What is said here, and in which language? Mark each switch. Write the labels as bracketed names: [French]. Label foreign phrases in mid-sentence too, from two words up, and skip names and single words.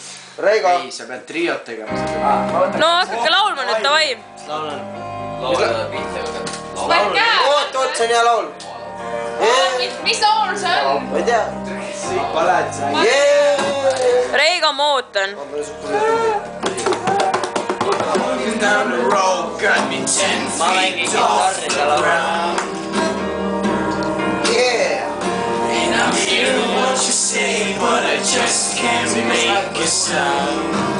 [Estonian] Reigo. Ei, sa pead triot tegema. No hakake laulma nüüd, davai. Laulan. Oot, see on hea laul. Mis laul see on? Ma ei tea. Paled sa. Reigo, ma ootan. [English] Down the road, got me 10 feet off the ground. And I'm hearing what you say, but I just can't make a sound.